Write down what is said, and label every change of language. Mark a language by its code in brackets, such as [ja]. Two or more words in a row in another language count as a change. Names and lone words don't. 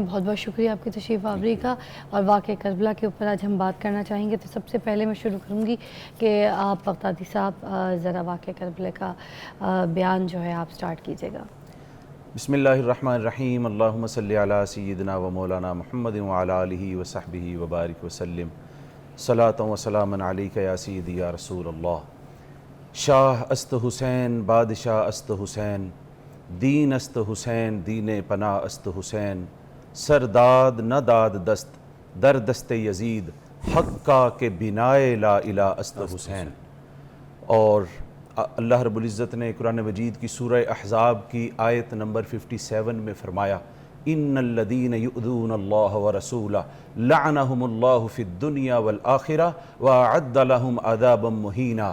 [ur] بہت بہت شکریہ آپ کی تشریف آوری کا۔ اور واقعہ کربلا کے اوپر آج ہم بات کرنا چاہیں گے، تو سب سے پہلے میں شروع کروں گی کہ آپ بغدادی صاحب ذرا واقعہ کربلا کا بیان جو ہے آپ سٹارٹ کیجیے گا۔ [ar] بسم اللہ الرحمن الرحیم، اللہم صلی علی سیدنا و مولانا محمد وعلی آلہ وصحبہ وبارک وسلم، صلاۃ و سلام علیک یا سیدی یا رسول اللہ۔ [fa] شاہ است حسین، بادشاہ است حسین، دین است حسین، دین پناہ است حسین، سرداد نہ داد دست در دست یزید، حق کا کہ بنائے لا الہ است حسین۔ [ur] اور اللہ رب العزت نے قرآن مجید کی سورہ احزاب کی آیت نمبر 57 میں فرمایا، [ar] ان الذین یؤذون اللہ ورسولہ لعنہم اللہ فی الدنیا والآخرہ واعد لہم عذابا مہینا۔